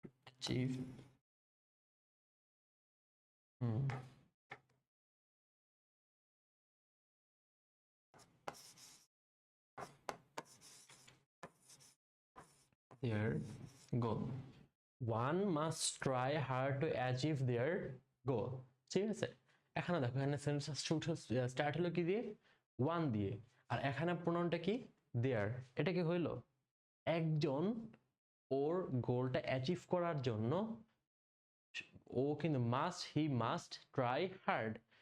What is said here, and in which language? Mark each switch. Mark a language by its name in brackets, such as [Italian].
[English] achieve their goal. One must try hard to achieve their goal, [Bangla] ঠিক আছে? এখানে দেখো, এখানে সেন্টেন্স স্টার্ট হলো কি দিয়ে? ওয়ান দিয়ে। আর এখানে প্রোনাউনটা কি? দেয়ার। এটা কি হইলো? একজন ওর গোলটা অ্যাচিভ করার জন্য ও কিন্তু [English] He must try hard.